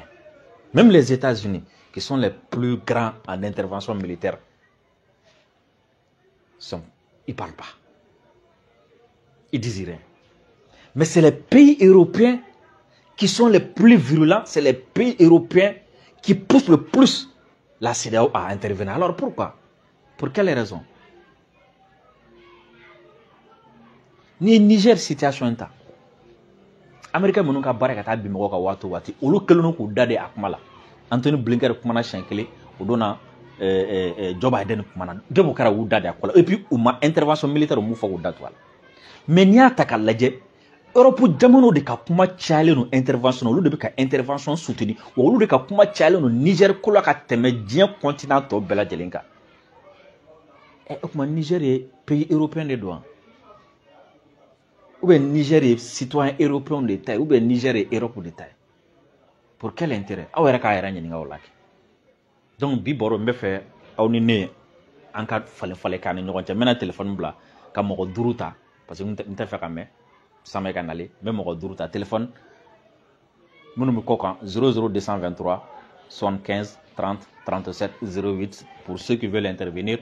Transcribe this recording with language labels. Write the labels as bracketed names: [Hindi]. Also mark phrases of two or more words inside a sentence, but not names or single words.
[French] Même les États-Unis, qui sont les plus grands en intervention militaire, ils ne parlent pas. Ils disent rien. Mais c'est les pays européens qui sont les plus virulents, c'est les pays européens qui poussent le plus la CEDEAO à intervenir. Alors pourquoi? Pour quelle raison? [Bambara] Ni Niger situation ta Américain minnu ka baara ka taa bi mɔgɔw ka waati o waati olu kɛlen k'u da de a kuma la Anthony Blinken kumana siɲɛ kelen o donna Joe Biden kumana debo kɛra u da de a kuma la [French] et puis [Bambara] u ma [French] intervention militaire [Bambara] m'u fɔ k'u da to a la mais n'i y'a ta k'a lajɛ Europe jamanaw de ka kuma cayalen no intervention olu de bɛ ka intervention soutenir wa olu de ka kuma cayalen no Niger ko la ka tɛmɛ diɲɛ continent tɔ bɛɛ lajɛlen kan o kuma Niger ye [French] pays européen [Bambara] de don [French] ou bien Niger est citoyen européen de taille, ou bien Niger est Europe de taille. Pour quel intérêt? [Bambara] Aw yɛrɛ k'a yɛrɛ ɲininka o la kɛ. Donc bi baro n bɛ fɛ aw ni ne an ka falen k'an ni ɲɔgɔn cɛ. N bɛna téléphone bila ka mɔgɔ 5 ta parce que n tɛ fɛ ka mɛn Samɛ ka nalen. N bɛ mɔgɔ 5 ta téléphone minnu bɛ kɔ kan 00223 75 30 37 08 [French] pour ceux qui veulent intervenir.